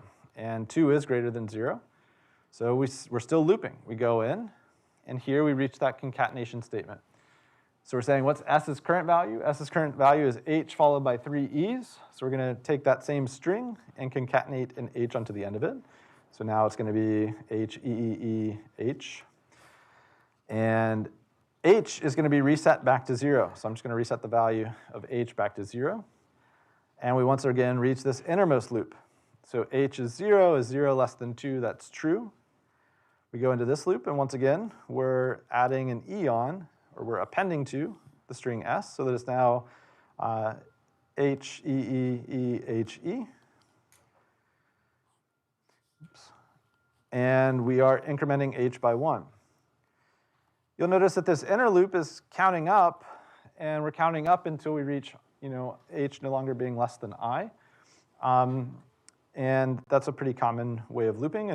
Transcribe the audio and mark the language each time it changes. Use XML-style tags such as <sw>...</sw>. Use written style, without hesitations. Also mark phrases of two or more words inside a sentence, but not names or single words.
<en>And 2 is greater than 0. So we're still looping. We go in, and here we reach that concatenation statement. So we're saying, what's s's current value? S's current value is h followed by 3 e's. So we're going to take that same string and concatenate an h onto the end of it. So now it's going to be h, e, e, e, h. And h is going to be reset back to 0. So I'm just going to reset the value of h back to 0. And we once again reach this innermost loop. So h is 0 less than 2. That's true. We go into this loop, and once again, we're adding an e on, or we're appending to the string s, so that it's now h, e, e, e, h, e. Oops. And we are incrementing h by 1. You'll notice that this inner loop is counting up, and we're counting up until we reach h no longer being less than I. And that's a pretty common way of looping.</en>